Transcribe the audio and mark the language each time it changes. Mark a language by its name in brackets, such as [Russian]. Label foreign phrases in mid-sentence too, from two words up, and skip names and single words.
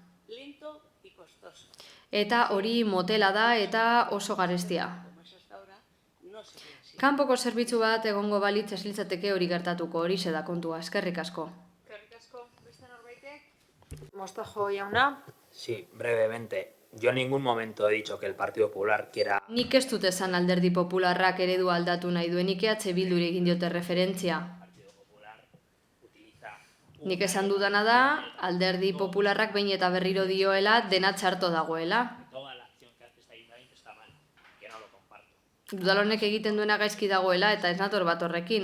[Basque] Eta hori motela da eta oso garestia. Kanpoko zerbitzu bat egongo balitz ez litzateke hori gertatuko, hori da kontua, eskerrik asko. Eskerrik asko, beste norbaitek? Mostajo jauna. [Spanish] Sí, brevemente. Yo en ningún momento he dicho que el Partido Popular quiera... [Basque] Nik ez dut esan Alderdi Popularrak eredu aldatu nahi duenik EH Bilduri egin diote referentzia. Nik esan dudana da, Alderdi Popularrak behin eta berriro dioela dena txarto dagoela. Udalonek egiten duena gaizki dagoela eta ez nator bat horrekin.